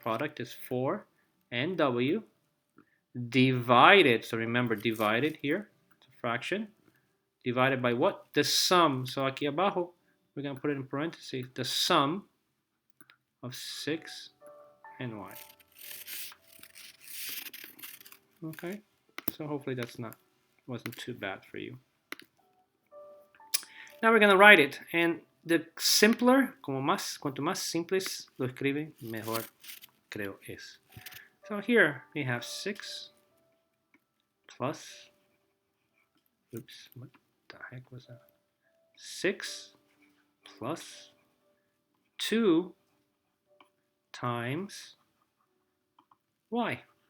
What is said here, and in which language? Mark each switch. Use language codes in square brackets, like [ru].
[en] Product is 4 NW divided, so remember divided here, it's a fraction, divided by what? The sum. So [es] aquí abajo, [en] we're going to put it in parentheses, the sum of 6 and y. Okay, so hopefully that's wasn't too bad for you. Now we're going to write it, and the simpler, [es] cuanto más simples lo escriben, mejor creo es. [en] So here we have 6 plus, oops, what the heck was that? 6 plus 2 times y.